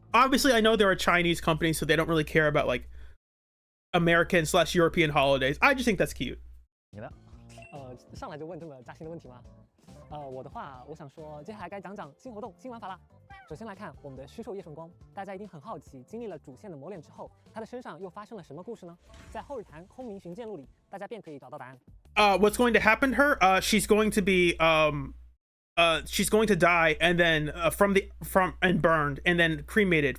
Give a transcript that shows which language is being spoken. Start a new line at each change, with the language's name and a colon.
English: Obviously, I know they're a Chinese company, so they don't really care about like American/European holidays. I just think that's cute.
Chinese: 你呢？上来就问这么扎心的问题吗？我的话，我想说，接下来该讲讲新活动、新玩法啦。首先来看我们的虚兽叶圣光，大家一定很好奇，经历了主线的磨练之后，他的身上又发生了什么故事呢？在后日谈空明寻剑录里，大家便可以找到答案。
English: What's going to happen to her? She's going to be she's going to die and then and burned and then cremated.